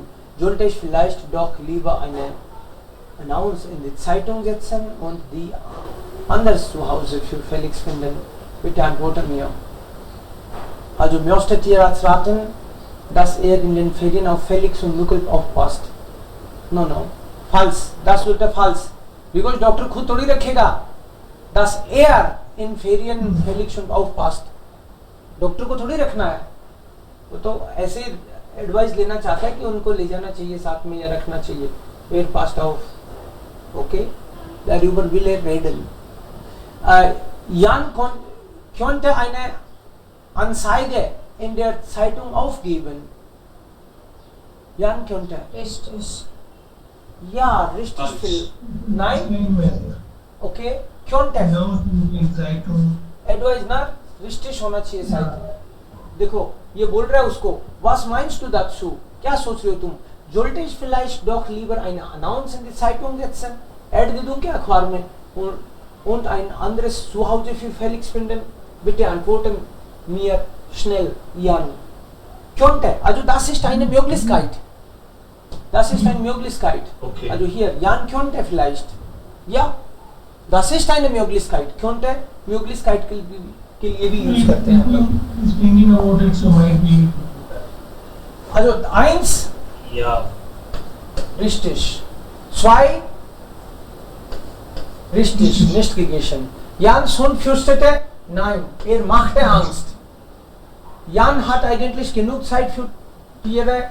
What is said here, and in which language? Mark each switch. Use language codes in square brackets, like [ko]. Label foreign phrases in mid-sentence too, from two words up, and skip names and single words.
[de] Sollte ich vielleicht doch lieber eine Annonce in die Zeitung setzen und die anders zu Hause für Felix finden? Bitte antworte mir. Also möchte Tierarzt raten, dass in den Ferien auf Felix und Muckel aufpasst. No, falsch. Das sollte falsch. [hi] Because डॉक्टर खुद थोड़ी रखेगा, [de] dass in Ferien Felix und aufpasst. [hi] डॉक्टर को थोड़ी रखना है. वो तो ऐसे एडवाइस लेना चाहता है कि उनको ले जाना चाहिए साथ में या रखना चाहिए. [de] Wer passt auf? Okay. Darüber will reden. Jan könnte eine Anzeige in der Zeitung aufgeben. Jan könnte. Richtig. Ja, richtig viel. Nein? Okay. Könnte. [hi] Advice ना richtig होना चाहिए साइड. देखो ये बोल रहा है उसको. [de] Was meinst du dazu? [hi] क्या सोच रहे हो तुम? [de] Sollte ich vielleicht doch lieber eine Annonce in die Zeitung setzen? [hi] Ad दे दूं क्या अखबार में? [de] Und ein anderes Zuhause für Felix finden? Bitte antworten mir schnell, Jan. Könnte. Also das ist eine Möglichkeit. Das ist eine Möglichkeit. Okay. Also hier, Jan könnte vielleicht. Ja, das ist eine Möglichkeit. [hi] Könnte, Möglichkeit के लिए भी यूज करते हैं हम लोग. [de] Also 1. Ja. Richtig. 2. Richtig, nicht gegessen. Jans Hund fürchtete, nein, machte Angst. Jan hat eigentlich genug Zeit für Tiere.